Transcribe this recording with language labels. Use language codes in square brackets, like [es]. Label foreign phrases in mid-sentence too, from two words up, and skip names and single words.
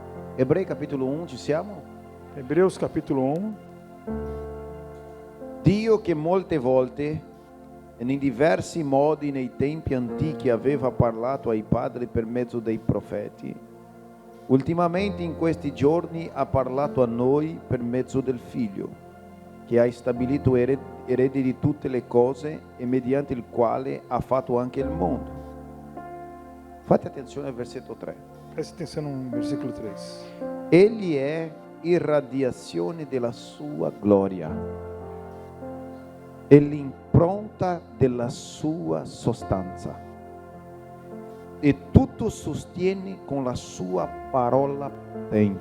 [it] Ebrei capitolo 1, ci siamo? [pt] Hebreus capítulo 1. [it] Dio che molte volte e in diversi modi nei tempi antichi aveva parlato ai padri per mezzo dei profeti, ultimamente in questi giorni ha parlato a noi per mezzo del Figlio, che ha stabilito erede di tutte le cose e mediante il quale ha fatto anche il mondo. Fate attenzione al versetto 3. [pt] Preste atenção no versículo 3. [it] Egli è irradiazione della sua gloria e l'impronta della sua sostanza, e tutto sostiene con la sua parola potente.